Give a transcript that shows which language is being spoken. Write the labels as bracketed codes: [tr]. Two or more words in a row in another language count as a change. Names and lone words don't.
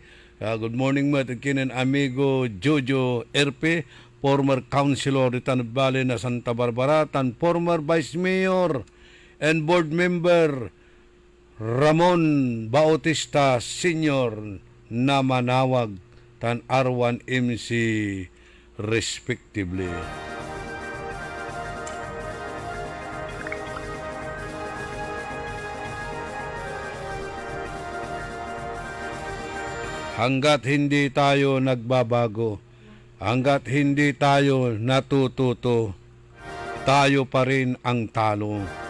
[pag] Good morning mo at kinan amigo Jojo RP, former councilor di Tanod Valley na Santa Barbara, tan [en] former vice mayor and board member [pag] Ramon Bautista Sr. na manawag tan R1 MC respectively. [tl] Hanggat hindi tayo nagbabago, hanggat hindi tayo natututo, tayo pa rin ang talo.